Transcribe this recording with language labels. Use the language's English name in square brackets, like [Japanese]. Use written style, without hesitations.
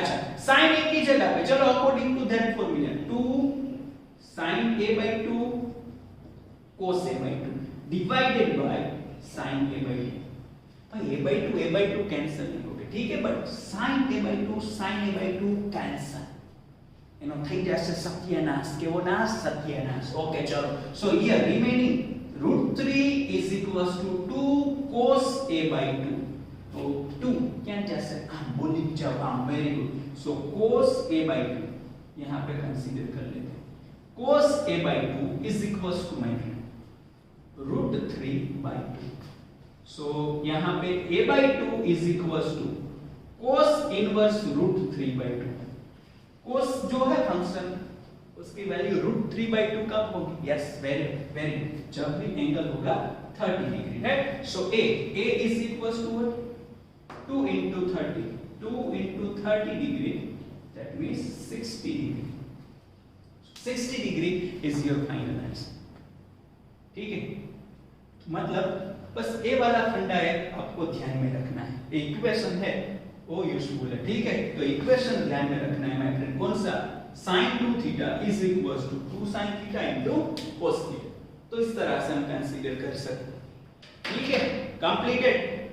[Hindi] अच्छा, sin a की जगह पे चलो according to that formula 2 sin a by 2 cos a by 2 divided by sin a by 2। भाई a by 2 कैंसिल नहीं होगा, ठीक है, but sin a by 2 cancel, [Gujarati] થઈ જશે સત્યાનાશ, કેવો નાશ, સત્યાનાશ। [English] okay, ચલો, so here remaining √3 is equals to 2 cos a by 2, [Hindi] तो 2 क्या जैसे हम बोली जब हम, [English] Very good, so cos a by 2 यहां पे consider कर लेते हैं, cos a by 2 is equals to my √3 by 2, so यहां पे a by 2 is equals to cos inverse √3 by 2। [Hindi] cos जो है फंक्शन, उसकी वैल्यू √3 by 2 कब होगी, यस, वेरी जब भी एंगल होगा 30 डिग्री है। [English] So a is equals to what, 2 into 30, 2 into 30 degree, that means 60 degree, 60 degree is your final answer, ठीक है। [Hindi] मतलब बस ए वाला फंडा है, आपको ध्यान में रखना है, इक्वेशन है वो यूजफुल है, ठीक है। तो इक्वेशन ध्यान में रखना है माय फ्रेंड, कौन सा, sin 2 theta is equals to 2 sin theta into cos theta, तो इस तरह से हम कंसीडर कर सकते हैं, ठीक है, कंप्लीटेड।